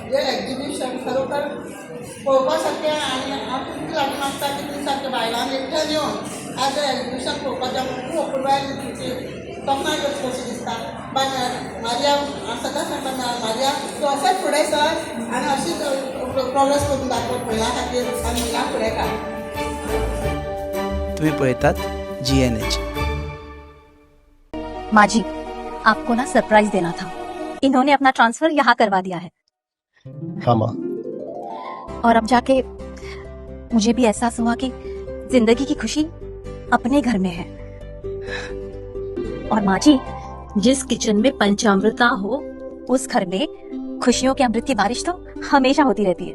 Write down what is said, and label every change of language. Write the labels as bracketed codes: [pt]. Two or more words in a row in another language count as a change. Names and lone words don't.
[kok] हे एक्झिबिशन खरोखर पळोवपासारकें आनी हांव तुमकां लागीं मागता की तुमी सारकें बायलांक एकठांय येवन आज एक्झिबिशन पळोवपाचें खूब अपुरबाय तोखणाय करची कशी दिसता. मारिया सदांच सांगता मारिया तूं अशेंच फुडें सर आनी अशीच प्रोग्रेस करून दाखय भुरग्यां खातीर आनी भुरग्यांक फुडें काड. तुम्ही पळयतात GNH. [hi] माजी, आपको ना सरप्राइज देना था. इन्होंने अपना ट्रांसफर यहाँ करवा दिया है. हाँ माँ. और अब जाके मुझे भी एहसास हुआ कि जिंदगी की खुशी अपने घर में है. और माँ जी, जिस किचन में पंचामृता हो उस घर में खुशियों के अमृत की बारिश तो हमेशा होती रहती है.